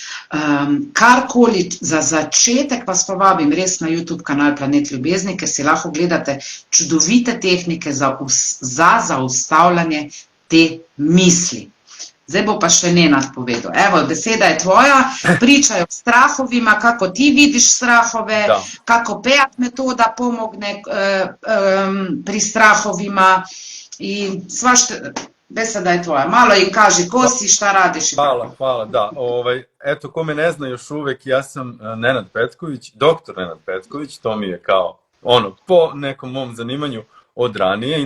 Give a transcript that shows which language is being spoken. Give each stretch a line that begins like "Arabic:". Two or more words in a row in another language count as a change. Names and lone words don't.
Slovenian: Karkoli za začetek vas povabim res na YouTube kanal Planet Ljubezni, ker si lahko gledate čudovite tehnike za zaustavljanje te misli. Zdaj bo pa še Nenad povedal. Evo, beseda je tvoja,
Serbian: pričaj o strahovima, kako ti vidiš strahove, kako PEAT metoda pomogne pri strahovima.
Slovenian: I beseda je tvoja.
Serbian: Malo im kaži ko si, šta radiš. Hvala, da. Eto, ko me ne zna još uvek, ja sam Nenad Petković, doktor Nenad Petković, to mi je kao po nekom mom zanimanju od ranije.